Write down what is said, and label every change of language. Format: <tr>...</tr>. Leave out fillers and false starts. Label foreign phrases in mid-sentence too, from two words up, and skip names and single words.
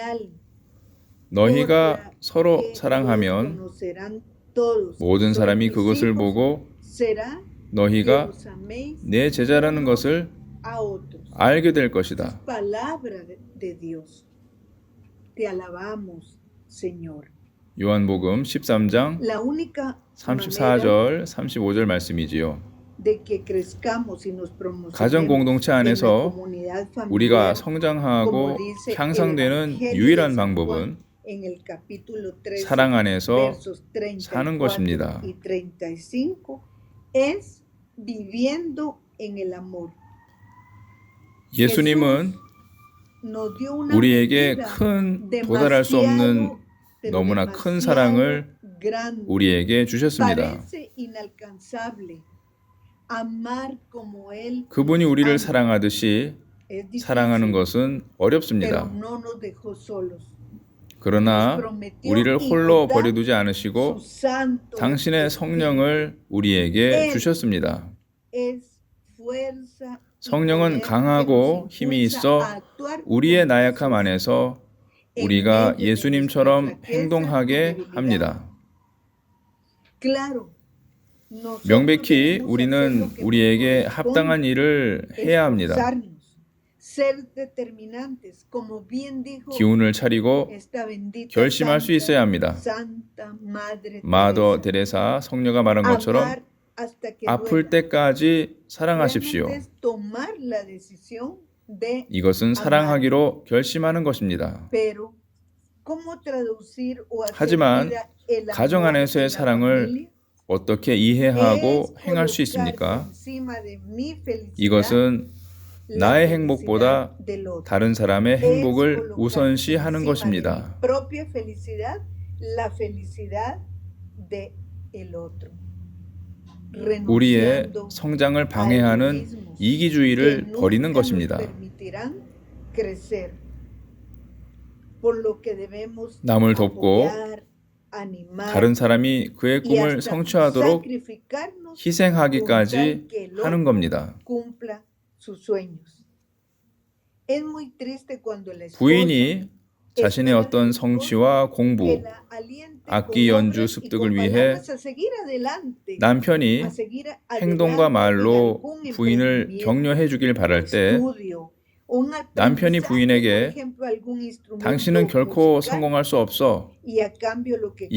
<ko>너희가 서로 사랑하면 모든 사람이 그것을 보고 너희가 내 제자라는 것을 알게 될 것이다. 요한복음 13장 34절 35절 말씀이지요.</ko> <es>de que crezcamos y nos</es> <ko>가정</ko> <es>promocionemos</es> <ko>공동체</ko> <es>en la</es> <ko>안에서</ko> <es>comunidad</es> <ko>우리가</ko> <es>familiar,</es> <ko>성장하고</ko> <es>como dice el</es> <ko>향상되는</ko> <es>Evangelio de</es> <ko>유일한</ko> <es>San</es> <ko>방법은</ko> <es>Juan en el capítulo 13,</es> <ko>사랑 안에서</ko> <es>versos 34</es> <ko>사는 것입니다.</ko> <es>y 35, es viviendo en el amor.</es> <ko>예수님은</ko> <es>Nos dio una</es> <ko>우리에게</ko> <es>medida</es> <ko>큰 도달할 수 없는</ko> <es>pero</es> <ko>너무나 큰</ko> <es>demasiado</es> <ko>사랑을</ko> <es>grande.</es> <ko>우리에게 주셨습니다.</ko> <es>Parece inalcanzable amar como él</es> <ko>그분이</ko> <es>nos</es> <ko>우리를</ko> <es>ama.</es> <ko>사랑하듯이</ko> <es>Es difícil,</es> <ko>사랑하는 것은</ko> <es>pero</es> <ko>어렵습니다.</ko> <es>no nos dejó solos.</es> <ko>그러나 우리를 홀로 버려두지 않으시고</ko> <es>Su santo</es> <ko>당신의 성령을 우리에게 주셨습니다.</ko> <es>es fuerza y</es> <ko>성령은</ko> <es>poder</es> <ko>강하고</ko> <es>que nos</es> <ko>힘이</ko> <es>impulsa</es> <ko>있어</ko> <es>a actuar</es> <ko>우리의</ko> <es>como</es> <ko>나약함</ko> <es>Jesús.</es> <ko>안에서</ko> <es>En</es> <ko>우리가</ko> <es>medio de</es> <ko>예수님처럼</ko> <es>nuestra flaqueza y</es> <ko>행동하게</ko> <es>debilidad.</es> <ko>합니다.</ko> <es>Claro, nosotros</es> <ko>명백히</ko> <es>debemos</es> <ko>우리는</ko> <es>hacer lo que</es> <ko>우리에게</ko> <es>nos</es> <ko>합당한 일을 해야 합니다.</ko> <es>esforzarnos, ser determinantes, como bien dijo</es> <ko>기운을 차리고</ko> <es>esta bendita</es> <ko>결심할 수 있어야 합니다.</ko> <es>Santa Madre</es> <ko>마더</ko> <es>Teresa.</es> <ko>데레사 성녀가 말한 것처럼</ko> <es>Amar hasta que</es> <ko>아플</ko> <es>duela.</es> <ko>때까지 사랑하십시오.</ko> <es>Realmente es tomar la decisión de</es> <ko>이것은 사랑하기로 결심하는 것입니다.</ko> <es>pero cómo traducir o hacer</es> <ko>하지만</ko> <es>vida el amor</es> <ko>가정 안에서의</ko> <es>en la</es> <ko>사랑을</ko> <es>familia?</es> <ko>어떻게 이해하고</ko> <es>Es</es> <ko>행할 수</ko> <es>colocarse</es> <ko>있습니까?</ko> <es>encima de mi felicidad,</es> <ko>이것은</ko> <es>la</es> <ko>나의</ko> <es>felicidad</es> <ko>행복보다</ko> <es>del otro.</es> <ko>다른 사람의</ko> <es>Es</es> <ko>행복을</ko> <es>colocar</es> <ko>우선시하는</ko> <es>encima de</es> <ko>것입니다.</ko> <es>mi propia felicidad, la felicidad de el otro.</es> <ko>우리의</ko> <es>Renunciando</es> <ko>성장을</ko> <es>a</es> <ko>방해하는</ko> <es>egoísmos que</es> <ko>이기주의를</ko> <es>nunca</es> <ko>버리는</ko> <es>nos</es> <ko>것입니다.</ko> <es>permitirán crecer. Por lo que debemos</es> <ko>남을 돕고</ko> <es>apoyar, animar</es> <ko>다른 사람이 그의</ko> <es>y</es> <ko>꿈을</ko> <es>hasta</es> <ko>성취하도록</ko> <es>sacrificarnos</es> <ko>희생하기까지</ko> <es>con tal que el</es> <ko>하는</ko> <es>otro</es> <ko>겁니다.</ko> <es>cumpla sus sueños. Es muy triste cuando la esposa</es> <ko>부인이 자신의</ko> <es>espera</es> <ko>어떤</ko> <es>del esposo</es> <ko>성취와 공부,</ko> <es>que la aliente</es> <ko>악기</ko> <es>con</es> <ko>연주</ko> <es>obras y</es> <ko>습득을</ko> <es>con</es> <ko>위해</ko> <es>palabras a seguir adelante,</es> <ko>남편이</ko> <es>a seguir</es> <ko>행동과</ko> <es>adelante en</es> <ko>말로</ko> <es>algún</es> <ko>부인을</ko> <es>emprendimiento,</es> <ko>격려해 주길 바랄 때</ko> <es>estudio, un</es> <ko>남편이</ko> <es>aprendizaje,</es> <ko>부인에게</ko> <es>por ejemplo, algún instrumento</es> <ko>당신은 결코</ko> <es>musical,</es> <ko>성공할 수 없어</ko> <es>y a cambio lo que</es>